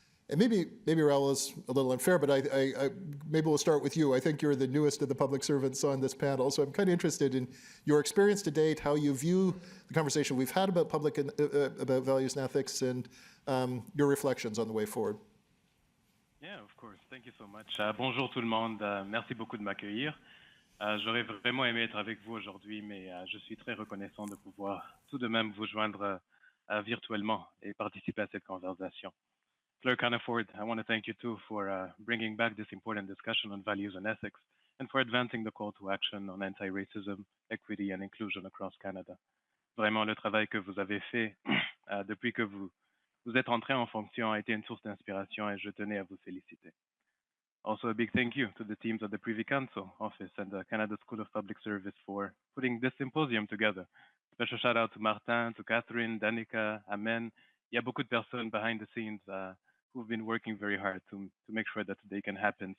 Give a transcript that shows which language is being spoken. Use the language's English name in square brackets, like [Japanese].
[English] And maybe Raoul is a little unfair, but I maybe we'll start with you. I think you're the newest of the public servants on this panel, so I'm kind of interested in your experience to date, how you view the conversation we've had about about values and ethics, and your reflections on the way forward. Yeah, of course. Thank you so much. [French] Bonjour tout le monde. Merci beaucoup de m'accueillir. J'aurais vraiment aimé être avec vous aujourd'hui, mais je suis très reconnaissant de pouvoir tout de même vous joindre virtuellement et participer à cette conversation. [English] Clerk Hannaford, I want to thank you too for bringing back this important discussion on values and ethics and for advancing the call to action on anti-racism, equity and inclusion across Canada. [French] Vraiment, le travail que vous avez fait depuis que vous êtes entré en fonction a été une source d'inspiration et je tenais à vous féliciter. [English] Also, a big thank you to the teams of the Privy Council Office and the Canada School of Public Service for putting this symposium together. Special shout out to Martin, to Catherine, Danica, Amen. [French] Il y a beaucoup de personnes [English] behind the scenes who've been working very hard to make sure that today can happen.